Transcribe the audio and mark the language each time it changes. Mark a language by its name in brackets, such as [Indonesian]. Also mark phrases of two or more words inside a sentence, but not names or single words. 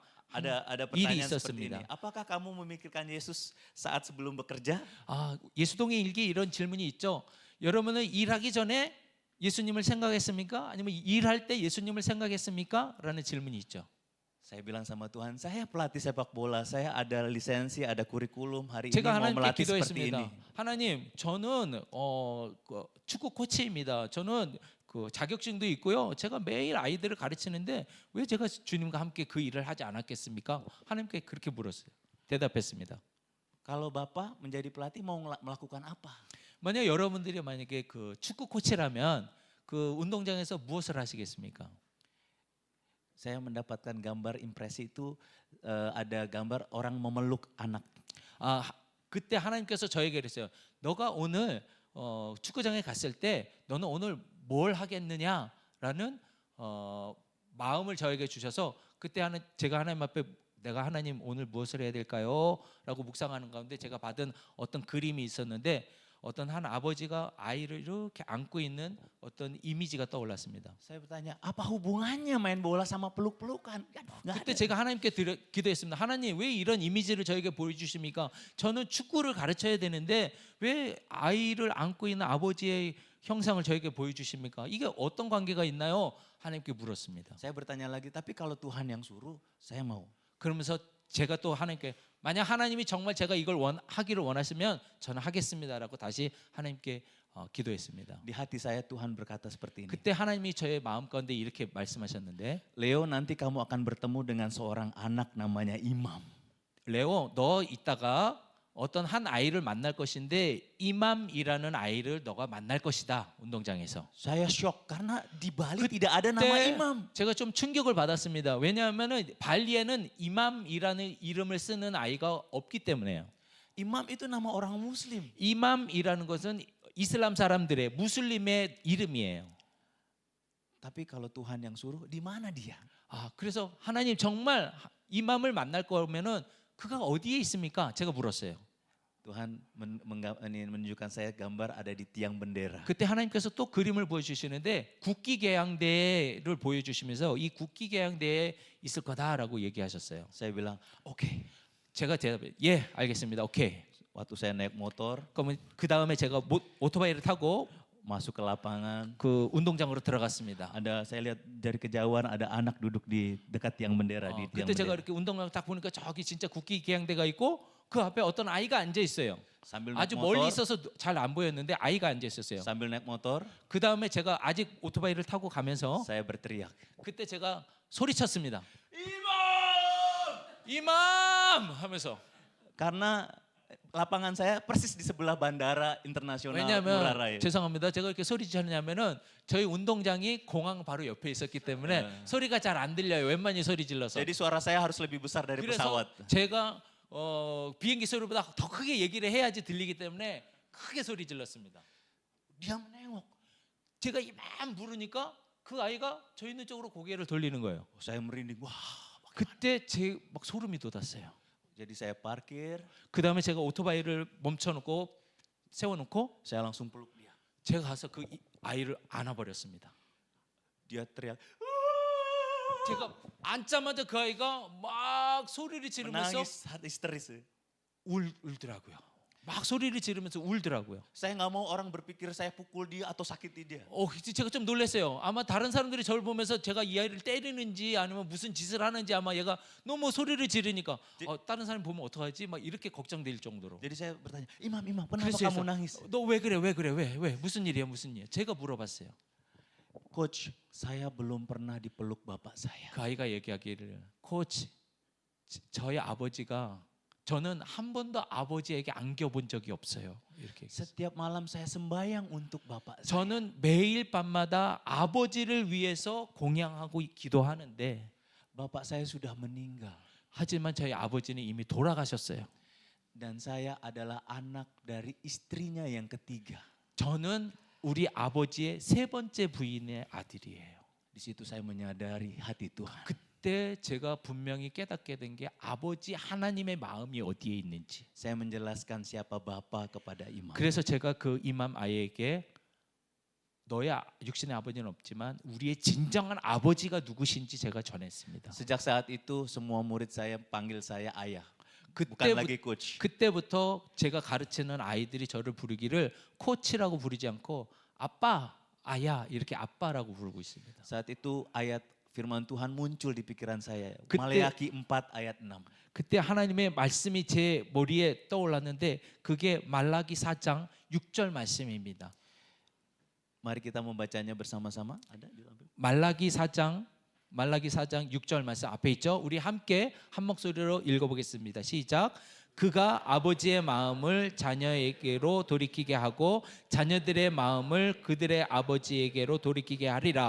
[Indonesian] Ada [Korean] 일이 [Indonesian] pertanyaan seperti [Korean] 있었습니다. [Indonesian] ini. Apakah kamu memikirkan Yesus saat sebelum bekerja? [Korean] 예수동행 일기에 이런 질문이 있죠. 여러분은 일하기 전에 예수님을 생각했습니까? 아니면 일할 때 예수님을 생각했습니까? 라는 질문이 있죠. [Indonesian] Saya bilang sama Tuhan, saya pelatih sepak bola, saya ada lisensi, ada kurikulum, hari ini [Korean] 제가 [Indonesian] mau [Korean] 하나님께 [Indonesian] melatih seperti [Korean] 기도했습니다. [Indonesian] ini. [Korean] 하나님, 저는 축구 코치입니다. 저는 그 자격증도 있고요. 제가 매일 아이들을 가르치는데 왜 제가 주님과 함께 그 일을 하지 않았겠습니까? 하나님께 그렇게 물었어요. 대답했습니다. [Indonesian] Kalau Bapak menjadi pelatih mau melakukan apa? [Korean] 만약 여러분들이 만약에 그 축구 코치라면 그 운동장에서 무엇을 하시겠습니까? [Indonesian] Saya mendapatkan gambar impresi itu ada gambar orang memeluk anak. [Korean] 그때 하나님께서 저에게 그랬어요. 너가 오늘 축구장에 갔을 때 너는 오늘 뭘 하겠느냐라는 마음을 저에게 주셔서 그때 제가 하나님 앞에 내가 하나님 오늘 무엇을 해야 될까요? 라고 묵상하는 가운데 제가 받은 어떤 그림이 있었는데 어떤 한 아버지가 아이를 이렇게 안고 있는 어떤 이미지가 떠올랐습니다. [Indonesian] Saya bertanya, apa hubungannya main bola sama peluk-pelukan? Nggak [Korean] 그때 [Indonesian] ada. [Korean] 제가 하나님께 기도했습니다. 하나님 왜 이런 이미지를 저에게 보여주십니까? 저는 축구를 가르쳐야 되는데 왜 아이를 안고 있는 아버지의 형상을 저에게 보여주십니까? 이게 어떤 관계가 있나요? 하나님께 물었습니다. [Indonesian] Saya bertanya lagi, tapi kalau Tuhan yang suruh, saya mau. [Korean] 그러면서 제가 또 하나님께 만약 하나님이 정말 제가 이걸 하기를 원하시면 저는 하겠습니다라고 다시 하나님께 기도했습니다. [Indonesian] Di hati saya Tuhan berkata seperti ini. [Korean] 그때 하나님이 저의 마음 가운데 이렇게 말씀하셨는데 [Indonesian] Leo, nanti kamu akan bertemu dengan seorang anak namanya Imam. [Korean] 레오, 너 이따가 어떤 한 아이를 만날 것인데 이맘이라는 아이를 너가 만날 것이다 운동장에서. [Indonesian] Saya shock karena di Bali tidak ada nama Imam. [Korean] 제가 좀 충격을 받았습니다. 왜냐하면은 발리에는 이맘이라는 이름을 쓰는 아이가 없기 때문에요. [Indonesian] Imam itu nama orang Muslim. [Korean] 이맘이라는 것은 이슬람 사람들의 무슬림의 이름이에요. [Indonesian] Tapi kalau Tuhan yang suruh, di mana dia? [Korean] 그래서 하나님 정말 이맘을 만날 거면은 그가 어디에 있습니까? 제가 물었어요. [Indonesian] Tuhan menunjukkan saya gambar ada di tiang bendera. [Korean] 그때 하나님께서 또 그림을 보여주시는데 국기계양대를 보여주시면서 이 국기계양대에 있을 거다라고 얘기하셨어요. [Indonesian] Saya bilang, oke. [Korean] 제가 대답해, 예, 알겠습니다. 오케이. [Indonesian] Waktu saya naik motor, [Korean] 그러면 그 다음에 제가 오토바이를 타고 [Indonesian] masuk ke lapangan, [Korean] 그 운동장으로 들어갔습니다. [Indonesian] saya lihat dari kejauhan ada anak duduk di dekat tiang bendera di tiang [Korean] 그때 제가 [Indonesian] bendera. [Korean] 이렇게 운동장 딱 보니까 저기 진짜 국기계양대가 있고 그 앞에 어떤 아이가 앉아 있어요. [Indonesian] Sambil naik [Korean] 아주 멀리 [Indonesian] motor, [Korean] 있어서 잘 안 보였는데 아이가 앉아 있었어요. [Indonesian] sambil naik motor, [Korean] 그 다음에 제가 아직 오토바이를 타고 가면서 [Indonesian] saya berteriak. [Korean] 그때 제가 소리쳤습니다. 이맘! 이맘! 하면서 [Indonesian] Karena lapangan saya persis di sebelah Bandara Internasional Ngurah [Korean] 왜냐하면 [Indonesian] Rai. [Korean] 죄송합니다. 제가 이렇게 소리 지르냐면은 저희 운동장이 공항 바로 옆에 있었기 때문에 소리가 잘 안 들려요. 웬만히 소리 질러서. [Indonesian] Jadi suara saya harus lebih besar dari [Korean] 그래서 [Indonesian] pesawat. [Korean] 제가 비행기 소리보다 더 크게 얘기를 해야지 들리기 때문에 크게 소리 질렀습니다. [Indonesian] Dia menengok. [Korean] 제가 이만 부르니까 그 아이가 저 있는 쪽으로 고개를 돌리는 거예요. [Indonesian] Saya merinding. Wah, [Korean] 그때 제 막 소름이 돋았어요. [Indonesian] jadi saya parkir, [Korean] 그 다음에 제가 오토바이를 멈춰놓고 세워놓고 [Indonesian] saya langsung peluk dia. [Korean] 제가 가서 그 아이를 안아버렸습니다. [Indonesian] Dia teriak, [Korean] 제가 앉자마자 그 아이가 막 소리를 지르면서 [Indonesian] menangis histeris. [Korean] 울더라고요. 막 소리를 지르면서 울더라고요. [Indonesian] Saya nggak mau orang berpikir saya pukul dia atau sakiti dia. [Korean] 제가 좀 놀랐어요. 아마 다른 사람들이 저를 보면서 제가 이 아이를 때리는지 아니면 무슨 짓을 하는지 아마 얘가 너무 소리를 지르니까 다른 사람이 보면 어떡하지? 막 이렇게 걱정될 정도로. [Indonesian] Jadi saya bertanya, Imam, kenapa [Korean] 그래서 [Indonesian] kamu nangis? [Korean] 너 왜 그래? 왜? 무슨 일이야? 제가 물어봤어요. [Indonesian] Coach, saya belum pernah dipeluk bapak saya. [Korean] 그 아이가 얘기하기를 코치, 저희 아버지가 저는 한 번도 아버지에게 안겨본 적이 없어요. 이렇게. [Indonesian] Setiap malam saya sembahyang untuk bapak saya. [Korean] 저는 매일 밤마다 아버지를 위해서 공양하고 기도하는데 [Indonesian] Bapak saya sudah meninggal. [Korean] 하지만 저희 아버지는 이미 돌아가셨어요. [Indonesian] Dan saya adalah anak dari istrinya yang ketiga. [Korean] 저는 우리 아버지의 세 번째 부인의 아들이에요. [Indonesian] Di situ saya menyadari hati Tuhan. [Korean] 그때 제가 분명히 깨닫게 된 게 아버지 하나님의 마음이 어디에 있는지. [Indonesian] Saya menjelaskan siapa Bapa kepada Imam. [Korean] 그래서 제가 그 이맘 아이에게 너야 육신의 아버지는 없지만 우리의 진정한 아버지가 누구신지 제가 전했습니다. [Indonesian] Sejak saat itu semua murid saya panggil saya ayah. Bukan lagi coach. [Korean] 그때부터 제가 가르치는 아이들이 저를 부르기를 코치라고 부르지 않고 아빠, 아야 이렇게 아빠라고 부르고 있습니다. [Indonesian] Saat itu ayat firman Tuhan muncul di pikiran saya. [Korean] 그때- [Indonesian] Maleakhi 4 ayat 6. [Korean] 그때 하나님의 말씀이 제 머리에 떠올랐는데 그게 말라기 4장 6절 말씀입니다. [Indonesian] Mari kita membacanya bersama-sama. Ada di lampu? [Korean] 말라기 4장 6절 말씀 앞에 있죠. 우리 함께 한 목소리로 읽어보겠습니다. 시작. 그가 아버지의 마음을 자녀에게로 돌이키게 하고 자녀들의 마음을 그들의 아버지에게로 돌이키게 하리라.